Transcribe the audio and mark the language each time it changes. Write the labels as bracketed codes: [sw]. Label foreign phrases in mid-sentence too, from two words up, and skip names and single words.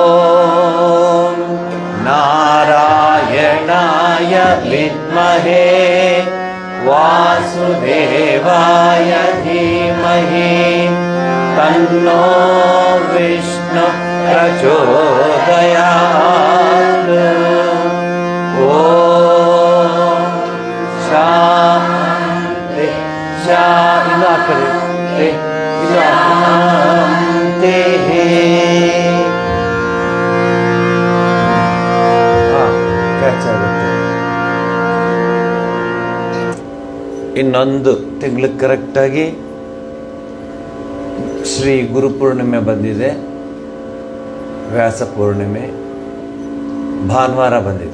[sa] नारायणाय विद्महे वासुदेवाय धीमहि तन्नो विष्णु प्रचोदयात् ॐ शान्ति शान्तिः [kn] ಕ್ಯಾಚ್ ಆಗುತ್ತೆ. ಇನ್ನೊಂದು ತಿಂಗಳು ಕರೆಕ್ಟಾಗಿ ಶ್ರೀ ಗುರುಪೂರ್ಣಿಮೆ ಬಂದಿದೆ, ವ್ಯಾಸ ಪೂರ್ಣಿಮೆ ಭಾನುವಾರ ಬಂದಿದೆ.